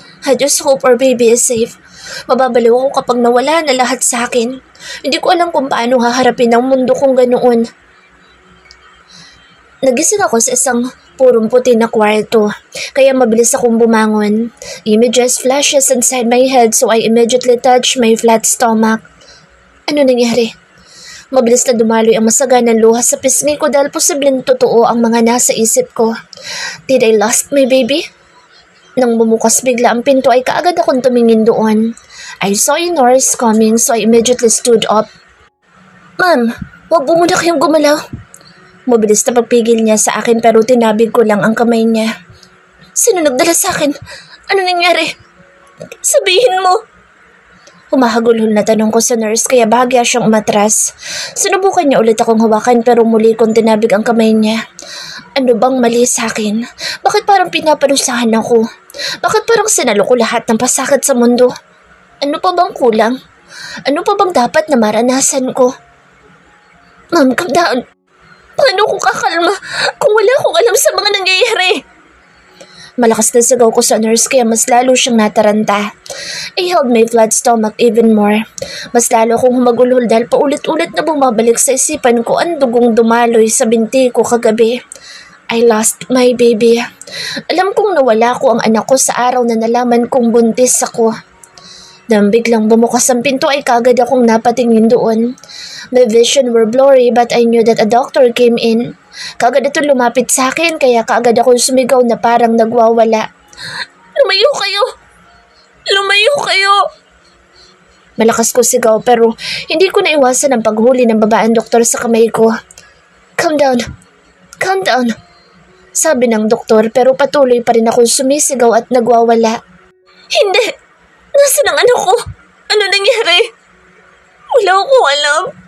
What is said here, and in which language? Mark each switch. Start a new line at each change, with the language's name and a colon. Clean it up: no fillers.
English: I just hope our baby is safe.
Filipino: Mababaliw ako kapag nawala na lahat sa akin. Hindi ko alam kung paano haharapin ang mundo kong ganoon. Nagising ako sa isang purong puti na kwarto, kaya mabilis akong bumangon.
English: Images flashes inside my head so I immediately touched my flat stomach.
Filipino: Ano nangyari? Mabilis na dumaloy ang masaganang luha sa pisngi ko dahil posibleng totoo ang mga nasa isip ko.
English: Did I lost my baby?
Filipino: Nang bumukas bigla ang pinto ay kaagad akong tumingin doon.
English: I saw a nurse coming so I immediately stood up.
Filipino: Ma'am, huwag po muna kayong gumalaw. Mabilis na pagpigil niya sa akin pero tinabig ko lang ang kamay niya. Sino nagdala sa akin? Ano nangyari? Sabihin mo. Humahagulhol na tanong ko sa nurse kaya bahagya siyang umatras. Sinubukan niya ulit akong hawakan pero muli kong tinabig ang kamay niya. Ano bang mali sa akin? Bakit parang pinaparusahan ako? Bakit parang sinalo ko lahat ng pasakit sa mundo? Ano pa bang kulang? Ano pa bang dapat na maranasan ko?
English: Ma'am, calm down.
Filipino: Paano ko kakalma kung wala akong alam sa mga nangyayari? Malakas na sigaw ko sa nurse kaya mas lalo siyang nataranta.
English: I held my flat stomach even more.
Filipino: Mas lalo akong humagulhol dahil paulit-ulit na bumabalik sa isipan ko ang dugong dumaloy sa binti ko kagabi.
English: I lost my baby.
Filipino: Alam kong nawala ko ang anak ko sa araw na nalaman kong buntis ako. Nang biglang bumukas ang pinto ay kagad akong napatingin doon.
English: My vision were blurry but I knew that a doctor came in.
Filipino: Kagad ito lumapit sa akin kaya kaagad akong sumigaw na parang nagwawala. Lumayo kayo! Lumayo kayo! Malakas ko sigaw pero hindi ko naiwasan ang paghuli ng babaeng doktor sa kamay ko.
English: Calm down! Calm down!
Filipino: Sabi ng doktor pero patuloy pa rin akong sumisigaw at nagwawala. Hindi! Nasaan ang anak ko? Ano nangyari? Wala akong alam.